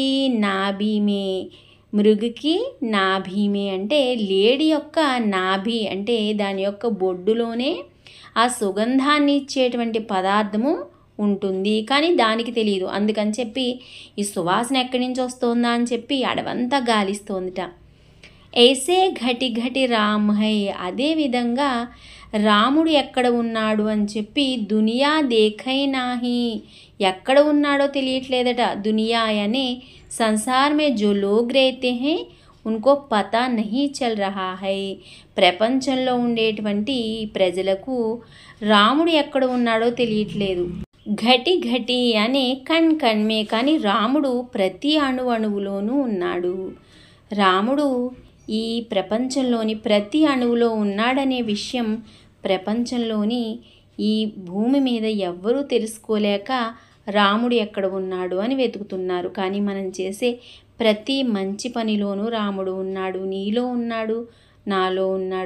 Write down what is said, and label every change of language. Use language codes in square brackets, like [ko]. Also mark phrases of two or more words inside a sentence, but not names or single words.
[te] నాభీమే, [hi] मृगकी नाभीमे [te] అంటే లేడీ యొక్క నాభి అంటే దాని యొక్క బొడ్డులోనే ఆ సుగంధాన్ని ఇచ్చేటువంటి పదార్థము ఉంటుంది, కానీ దానికి తెలియదు। అందుకని చెప్పి ఈ సువాసన ఎక్కడి నుంచి వస్తుందా అని చెప్పి అడవంతా గాలిస్తోందిట। [hi] ऐसे घटि घटि राम है, [te] అదేవిధంగా రాముడు ఎక్కడ ఉన్నాడు అని చెప్పి [hi] दुनिया देखै नाहि, [te] ఎక్కడ ఉన్నాడో తెలియట్లేదట। దునియా అనే [hi] संसार मे जो लोग रहते हैं उनको पता नही चल रहा है, [te] ప్రపంచంలో ఉండేటువంటి ప్రజలకు రాముడు ఎక్కడ ఉన్నాడో తెలియట్లేదు। [hi] घटि घटि [te] అనే [hi] कण कणमे, [te] కానీ రాముడు ప్రతి అణువులోనూ ఉన్నాడు। రాముడు ఈ ప్రపంచంలోని ప్రతి అణువులో ఉన్నాడనే విషయం ప్రపంచంలోని ఈ భూమి మీద ఎవ్వరూ తెలుసుకోలేక రాముడు ఎక్కడ ఉన్నాడు అని వెతుకుతున్నారు, కానీ మనం చేసే ప్రతి మంచి పనిలోనూ రాముడు ఉన్నాడు, నీలో ఉన్నాడు, నాలో ఉన్నాడు।